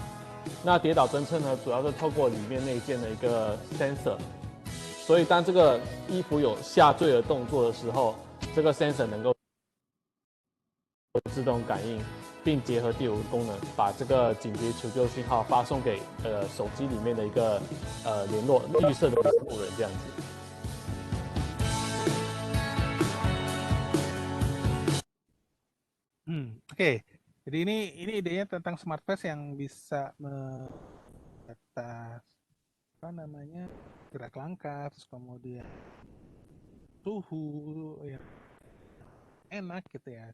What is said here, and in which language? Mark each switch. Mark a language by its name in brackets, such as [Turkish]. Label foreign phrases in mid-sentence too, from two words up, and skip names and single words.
[Chinese] 那跌倒侦测呢，主要是透过里面内建的一个 sensor， 所以当这个衣服有下坠的动作的时候，这个 sensor 能够自动感应，并结合第5个功能，把这个紧急求救讯号发送给手机里面的一个联络绿色的联络人这样子。 [Indonesian] Oke. Jadi ini idenya tentang [English] smart face [Indonesian] yang bisa mendeteksi gerak langkah, terus kemudian suhu yang enak gitu ya.